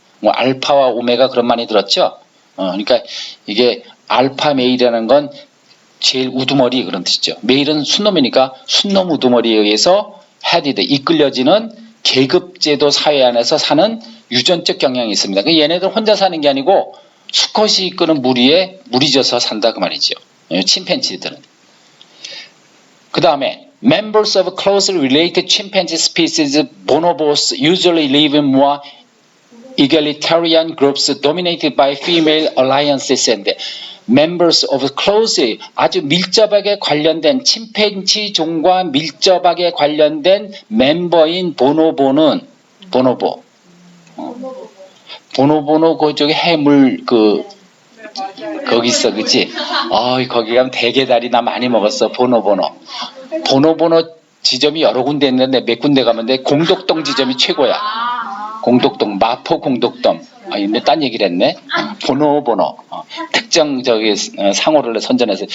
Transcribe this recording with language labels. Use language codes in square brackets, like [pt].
[ko] 뭐 알파와 오메가 그런 많이 들었죠? 그러니까 이게 알파 메일이라는 건 제일 우두머리 그런 뜻이죠. 메일은 순놈이니까 순놈 우두머리에 의해서 헤디드 이끌려지는 계급제도 사회 안에서 사는 유전적 경향이 있습니다. 얘네들 혼자 사는 게 아니고 수컷이 이끄는 무리에 무리져서 산다 그 말이죠. 침팬지들은. [en] 그 다음에 members of closely related chimpanzee species bonobos usually live in more egalitarian groups dominated by female alliances and members of closely [ko] 아주 밀접하게 관련된 침팬지 종과 밀접하게 관련된 멤버인 보노보는 보노보노 그쪽에 해물 거기 있어, 그치? 거기 가면 대게다리 나 많이 먹었어, 보노보노 지점이 여러 군데 있는데 몇 군데 가면 돼. 공덕동 지점이 최고야. 공덕동, 마포 공덕동. 근데 딴 얘기를 했네. 보노보노. 특정 상호를 선전해서.